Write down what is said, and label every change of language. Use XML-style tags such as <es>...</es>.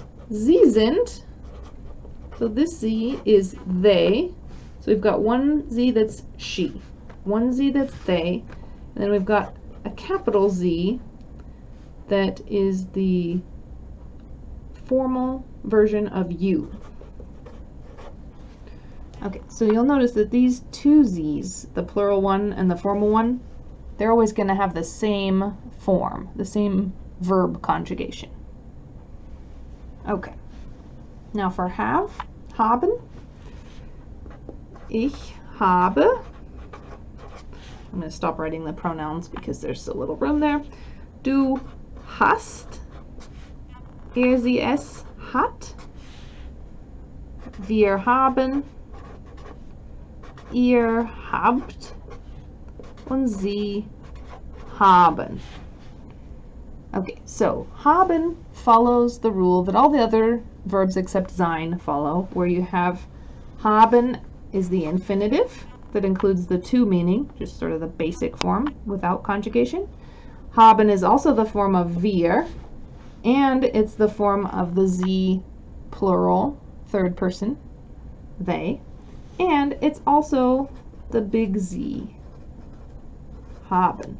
<de>Sie sind,</de> <en>so this sie is they. So we've got one z that's she, one z that's they, and then we've got a capital Z that is the formal version of you. Okay, so you'll notice that these two Z's, the plural one and the formal one, they're always going to have the same form, the same verb conjugation. Okay, now for have, haben,</en> <de>ich habe.</de> <en>I'm going to stop writing the pronouns because there's a little room there.</en> <de>Du hast, er, sie, es hat, wir haben, ihr habt, und sie haben.</de> <en>Okay, so haben follows the rule that all the other verbs except sein follow, where you have haben is the infinitive that includes the to meaning, just sort of the basic form without conjugation. Haben is also the form of wir, and it's the form of the sie plural, third person, they, and it's also the big Z, haben.</en>